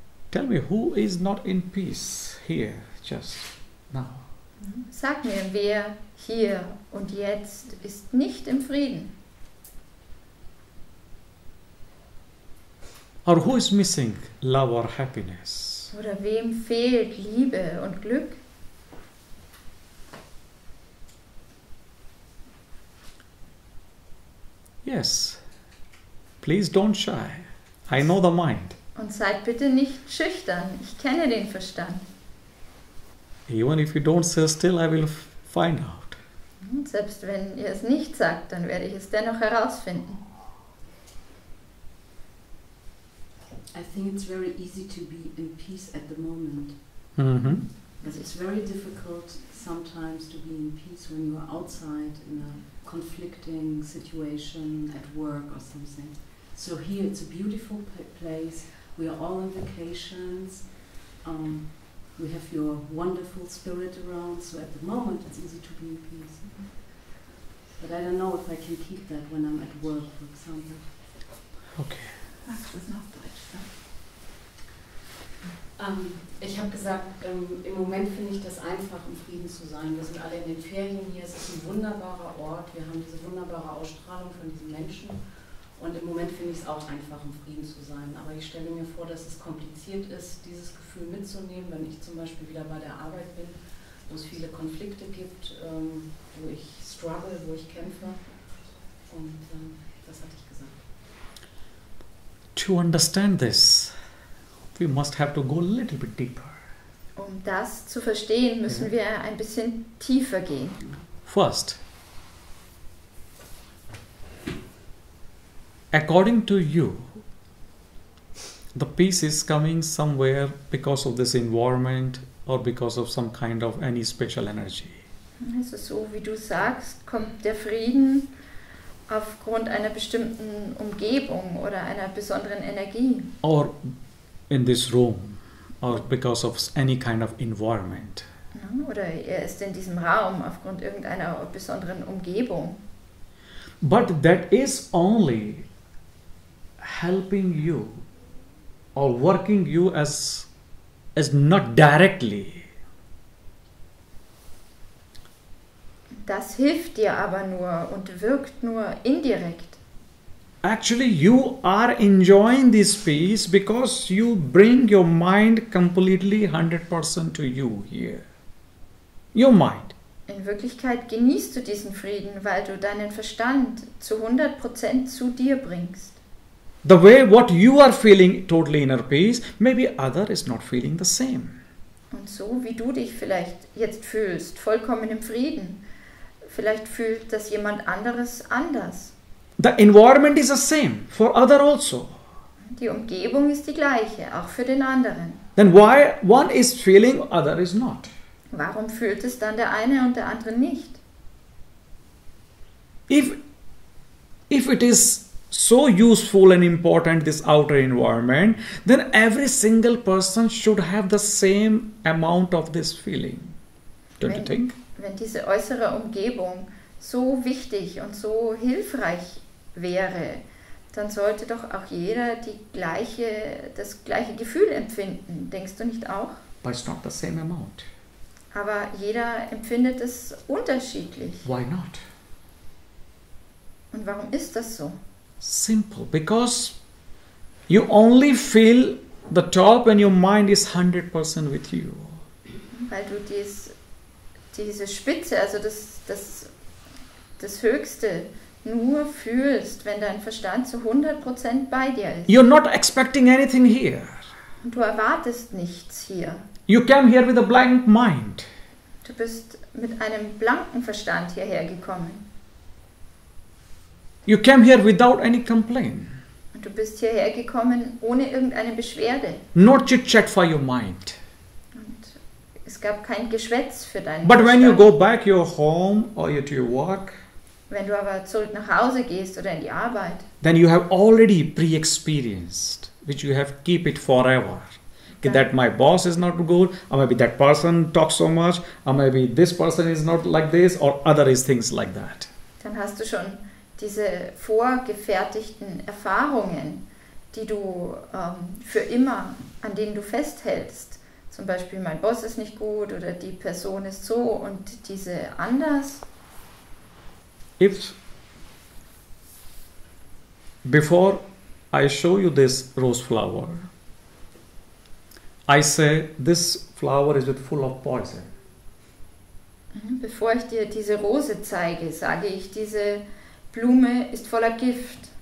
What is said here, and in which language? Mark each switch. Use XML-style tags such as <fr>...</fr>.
<en>Tell me, who is not in peace here just now?</en> <de>Sag mir, wer hier und jetzt ist nicht im Frieden?</de> <en>Or who is missing love or happiness?</en> <de>Oder wem fehlt Liebe und Glück?</de> <en>Yes, please don't shy. I know the mind.</en> <de>Und seid bitte nicht schüchtern. Ich kenne den Verstand.</de> <en>Even if you don't say still, I will find out.</en> <de>Und selbst wenn ihr es nicht sagt, dann werde ich es dennoch herausfinden.</de> <en>I think it's very easy to be in peace at the moment. Mm-hmm. But it's very difficult sometimes to be in peace when you are outside in a conflicting situation at work or something. So here it's a beautiful place. We are all on vacations. We have your wonderful spirit around. So at the moment it's easy to be in peace. But I don't know if I can keep that when I'm at work, for example. Okay.</en> <de>Ach, das ist noch Deutsch. Ich habe gesagt, im Moment finde ich das einfach, im Frieden zu sein. Wir sind alle in den Ferien hier, es ist ein wunderbarer Ort, wir haben diese wunderbare Ausstrahlung von diesen Menschen und im Moment finde ich es auch einfach, im Frieden zu sein. Aber ich stelle mir vor, dass es kompliziert ist, dieses Gefühl mitzunehmen, wenn ich zum Beispiel wieder bei der Arbeit bin, wo es viele Konflikte gibt, wo ich struggle, wo ich kämpfe und das hatte ich gesagt.</de> <en>To understand this, we must have to go a little bit deeper.</en> <de>Um das zu verstehen, müssen wir ein bisschen tiefer gehen.</de> <en>First, according to you, the peace is coming somewhere because of this environment or because of some kind of any special energy.</en> <de>Also so wie du sagst, kommt der Frieden aufgrund einer bestimmten Umgebung oder einer besonderen Energie.</de> <en>Or in this room, or because of any kind of environment.</en> <de>Oder er ist in diesem Raum aufgrund irgendeiner besonderen Umgebung.</de> <en>But that is only helping you or working you as not directly.</en> <de>Das hilft dir aber nur und wirkt nur indirekt.</de> <en>Actually, you are enjoying this peace because you bring your mind completely 100% to you here. Your mind.</en> <de>In Wirklichkeit genießt du diesen Frieden, weil du deinen Verstand zu 100% zu dir bringst.</de> <en>The way what you are feeling totally inner peace, maybe other is not feeling the same.</en> <de>Und so wie du dich vielleicht jetzt fühlst, vollkommen im Frieden, vielleicht fühlt das jemand anderes anders.</de> <en>The environment is the same for other also.</en> <de>Die Umgebung ist die gleiche, auch für den anderen.</de> <en>Then why one is feeling, other is not?</en> <de>Warum fühlt es dann der eine und der andere nicht?</de> <en>If it is so useful and important, this outer environment, then every single person should have the same amount of this feeling. Don't you think?</en> <de>Wenn diese äußere Umgebung so wichtig und so hilfreich wäre, dann sollte doch auch jeder das gleiche Gefühl empfinden. Denkst du nicht auch?</de> <en>But it's not the same amount.</en> <de>Aber jeder empfindet es unterschiedlich.</de> <en>Why not?</en> <de>Und warum ist das so?</de> <en>Simple, because you only feel the top when your mind is 100% with you.</en> <de>Weil du diese Spitze, also das Höchste, nur fühlst, wenn dein Verstand zu 100% bei dir ist.</de> <en>You're not expecting anything here.</en> <de>Und du erwartest nichts hier.</de> <en>You came here with a blank mind.</en> <de>Du bist mit einem blanken Verstand hierher gekommen.</de> <en>You came here without any complaint.</en> <de>Und du bist hierher gekommen ohne irgendeine Beschwerde.</de> <en>No chit-chat for your mind.</en> <de>Und es gab kein Geschwätz für deinen</de> <en>But when you</en> <de>Verstand.</de> <en>go back your home or to your work,</en> <de>Wenn du aber zurück nach Hause gehst oder in die Arbeit,</de> <en>then you have already pre-experienced, which you have keep it forever. Okay, that my boss is not good, or maybe that person talks so much, or maybe this person is not like this, or other is things like that.</en> <de>dann hast du schon diese vorgefertigten Erfahrungen, die du für immer, an denen du festhältst. Zum Beispiel, mein Boss ist nicht gut oder die Person ist so und diese anders.</de> <en>If before I show you this rose flower, I say this flower is full of poison.</en> <de>Bevor ich dir diese Rose zeige, sage ich, diese Blume ist voller Gift.</de>